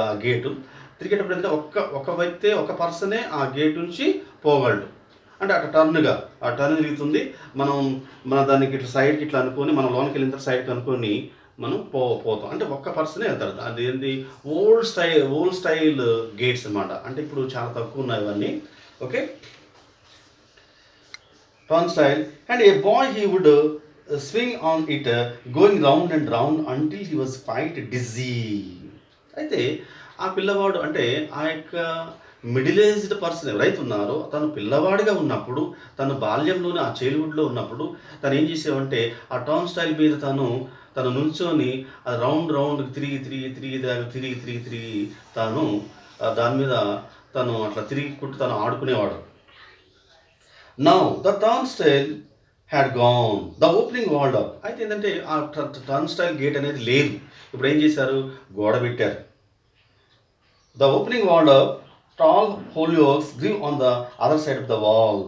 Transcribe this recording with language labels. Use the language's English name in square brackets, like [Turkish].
[Telugu] ఆ గేటు తిరిగేటప్పుడు అంటే ఒక వ్యక్తి ఒక పర్సనే ఆ గేట్ నుంచి పోగలడు. అంటే అట్లా టర్న్ తిరుగుతుంది. మన దానికి ఇట్లా సైడ్కి ఇట్లా అనుకొని మనం లోనికి వెళ్ళిన తర్వాత సైడ్కి అనుకొని మనం పోతాం. అంటే ఒక్క పర్సనే వెళ్తారు. అది ఏంటి ఓల్డ్ స్టైల్ గేట్స్ అనమాట. అంటే ఇప్పుడు చాలా తక్కువ ఉన్నాయి ఇవన్నీ. [English] Okay, turn style, and a boy he would swing on it, going round and round until he was quite dizzy. [Telugu] అయితే ఆ పిల్లవాడు అంటే ఆ యొక్క మిడిల్ ఏజ్డ్ పర్సన్ ఎవరైతే ఉన్నారో తను పిల్లవాడిగా ఉన్నప్పుడు, తన బాల్యంలోనే ఆ చైల్డ్హుడ్లో ఉన్నప్పుడు తను ఏం చేసేవంటే ఆ టర్న్ స్టైల్ మీద తను నుంచొని ఆ రౌండ్ తిరిగి తాను దాని మీద తను అట్లా తిరిగి తను ఆడుకునేవాడు. [English] Now the turnstile had gone, the opening walled up. [Telugu] అయితే ఏంటంటే ఆ టర్న్స్టైల్ గేట్ అనేది లేదు. ఇప్పుడు ఏం చేశారు, గోడ పెట్టారు. [English] The opening walled up, tall hollyhocks grew on the other side of the wall.